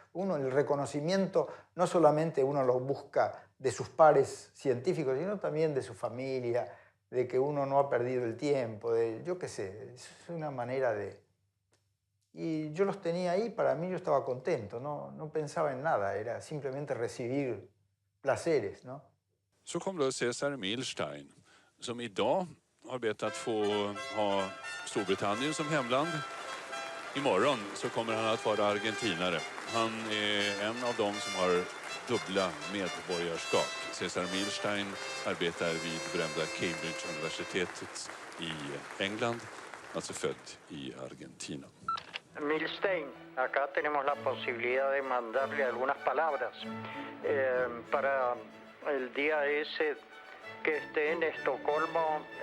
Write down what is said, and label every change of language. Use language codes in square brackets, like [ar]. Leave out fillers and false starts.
[es] Uno, el reconocimiento, no solamente uno lo busca de sus pares científicos, sino también de su familia, de que uno no ha perdido el tiempo, de, yo qué sé, es una manera de... Y yo los tenía ahí, para mí yo estaba contento, no pensaba en nada, era simplemente recibir placeres, ¿no? [sv] Så kom då Cesar Milstein, som idag har bett att få ha Storbritannien som hemland. Imorgon så kommer han att vara argentinare. Han är en av dem som har dubbla medborgarskap. Cesar Milstein arbetar vid berömda Cambridge-universitetet i England, alltså född i Argentina. [es] Milstein, acá tenemos la posibilidad de mandarle algunas palabras para el día ese que esté en Estocolmo.